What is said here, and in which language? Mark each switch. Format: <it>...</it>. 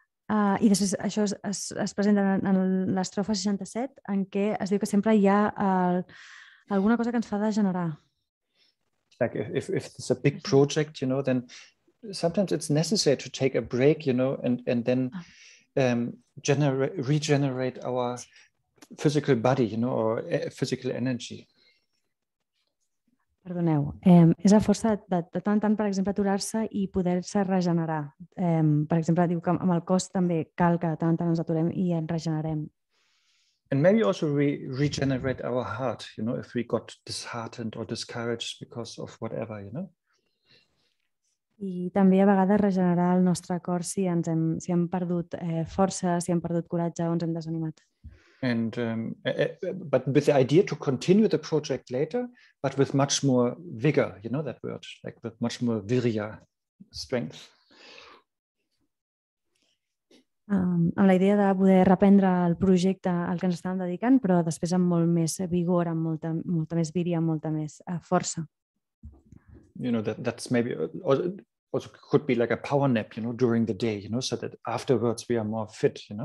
<ca>I després això es presenta en l'estrofa 67, en què es diu que sempre hi ha alguna cosa que ens fa degenerar.</ca> <en>like if it's a big project, then sometimes it's necessary to take a break, and then regenerate our physical body, or physical energy.</en> <ca>Perdoneu, és a força de tant en tant, per exemple, aturar-se i poder-se regenerar. Per exemple, diu que amb el cos també cal que de tant en tant ens aturem i ens regenerem.</ca> <en>And maybe also regenerate our heart, if we got disheartened or discouraged because of whatever,</en> <ca>I també a vegades regenerar el nostre cor si hem perdut força, si hem perdut coratge o ens hem desanimat.</ca> <en>And but with the idea to continue the project later, but with much more vigor, that word, like with much more virya, strength.</en> <ca>Amb la idea de poder reprendre el projecte al que ens estàvem dedicant, però després amb molt més vigor, amb molta més virya, amb molta més força.</ca> <en>That's maybe also could be like a power nap, during the day, so that afterwards we are more fit,</en>